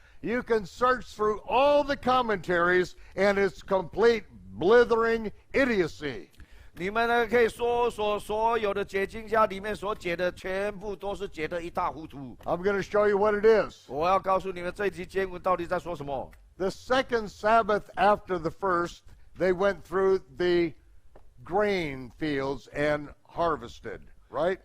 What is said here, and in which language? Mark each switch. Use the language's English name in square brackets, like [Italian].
[English] You can search through all the commentaries, and it's complete blithering idiocy. [Chinese] 你们呢可以说所有的解经家里面所解的全部都是解得一塌糊涂。 [English] I'm going to show you what it is. [Chinese] 我要告诉你们这一集经文到底在说什么。 [English] The second Sabbath after the first, they went through the grain fields and harvested, right?